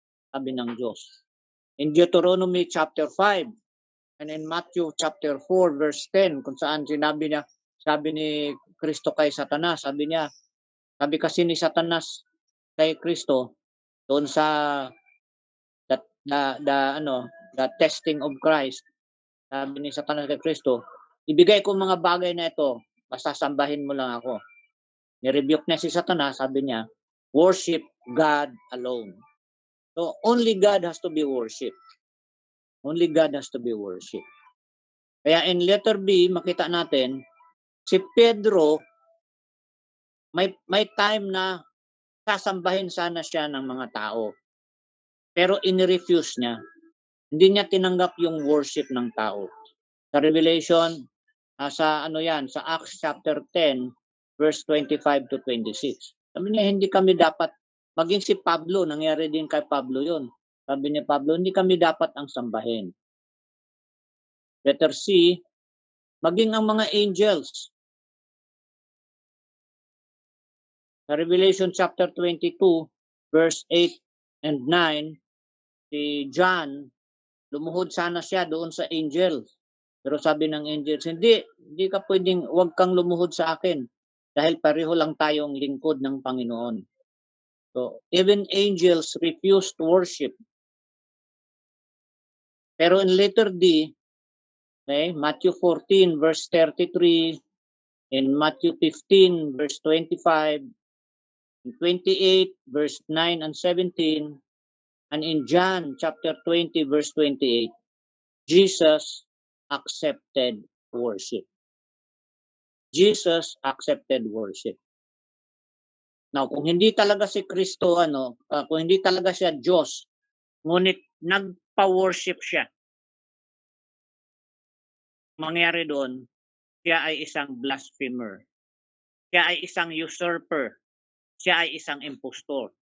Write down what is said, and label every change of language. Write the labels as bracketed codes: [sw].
[tl] Sabi ng Diyos. [en] In Deuteronomy chapter 5 and in Matthew chapter 4 verse 10, [tl] kung saan sabi ni Kristo kay Satanas, sabi kasi ni Satanas kay Kristo doon sa [en] the testing of Christ, [tl] sabi ni Satanas kay Kristo, ibigay ko mga bagay na ito, basta sambahin mo lang ako. Ni-rebuke niya si Satanas, sabi niya, [en] worship God alone. So, only God has to be worshipped. Only God has to be worshipped. [tl] Kaya in letter B, makita natin, si Pedro, may time na sasambahin sana siya ng mga tao. Pero in-refuse niya. Hindi niya tinanggap yung worship ng tao. Sa Revelation, sa Acts chapter 10, verse 25 to 26. Sabi niya, hindi kami dapat, maging si Pablo, nangyari din kay Pablo yun. Sabi ni Pablo, hindi kami dapat ang sambahin. Letter C, maging ang mga angels. Sa Revelation chapter 22, verse 8 and 9, si John, lumuhod sana siya doon sa angels. Pero sabi ng angels, hindi ka pwedeng, huwag kang lumuhod sa akin dahil pareho lang tayong lingkod ng Panginoon. [en] So, even angels refuse to worship. Pero in letter D, okay, Matthew 14 verse 33, in Matthew 15 verse 25, in 28 verse 9 and 17, and in John chapter 20 verse 28, Jesus accepted worship. Jesus accepted worship. [tl] Now, kung hindi talaga si Kristo, kung hindi talaga siya Diyos, ngunit nagpa-worship siya, mangyari doon, siya ay isang blasphemer. Siya ay isang usurper. Siya ay isang impostor.